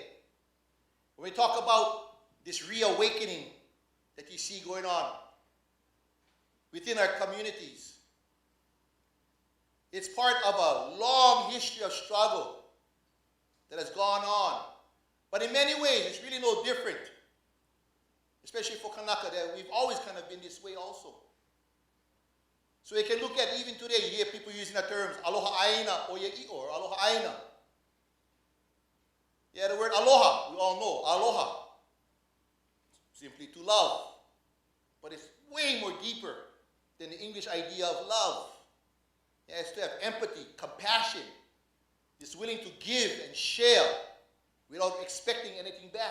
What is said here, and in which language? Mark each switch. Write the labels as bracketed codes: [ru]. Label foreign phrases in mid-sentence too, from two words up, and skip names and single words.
[en] When we talk about this reawakening that you see going on within our communities, it's part of a long history of struggle that has gone on. But in many ways, it's really no different, especially for Kanaka, that we've always kind of been this way also. So you can look at, even today, you hear people using the terms [haw] aloha aina o ye'i [en] or [haw] aloha aina. [en] Yeah, the word aloha, we all know, aloha, simply to love. But it's way more deeper than the English idea of love. It has to have empathy, compassion, is willing to give and share without expecting anything back.